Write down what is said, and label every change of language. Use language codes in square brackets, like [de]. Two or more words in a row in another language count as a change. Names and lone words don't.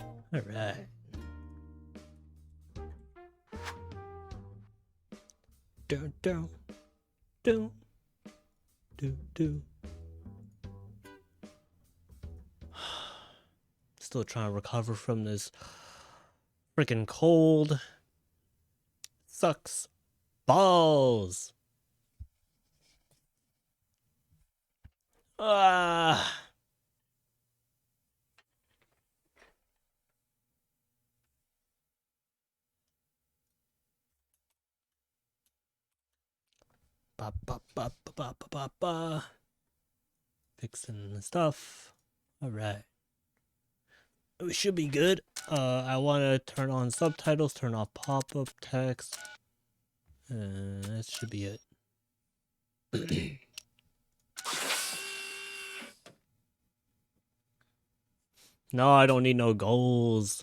[en] All right. Dun, dun, dun, dun, dun. Still trying to recover from this freaking cold. Sucks balls. Ah. Ba, ba, ba, ba, ba, ba, ba, ba. Fixing the stuff. All right. We should be good. I want to turn on subtitles, turn off pop-up text. That should be it. No, I don't need no goals.